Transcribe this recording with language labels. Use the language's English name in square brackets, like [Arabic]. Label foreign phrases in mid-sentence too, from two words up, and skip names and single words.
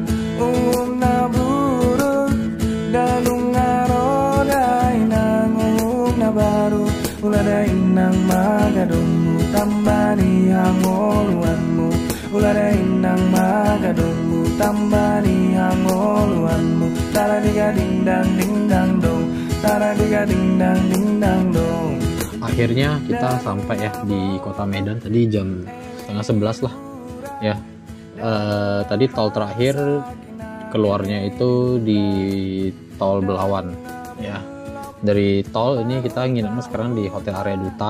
[Batak Toba] naburu Darung ngarodai nang nabaru uladai nang magadunmu tambani hangoluanmu uladai nang magadunmu tambani hangoluanmu tara diga dindang dindang dong tara diga dindang dindang dong. [Indonesian] Akhirnya kita sampai ya di kota Medan tadi jam 10:30 lah ya. Tadi tol terakhir keluarnya itu di tol Belawan ya. Dari tol ini kita nginepnya sekarang di Hotel Area Duta.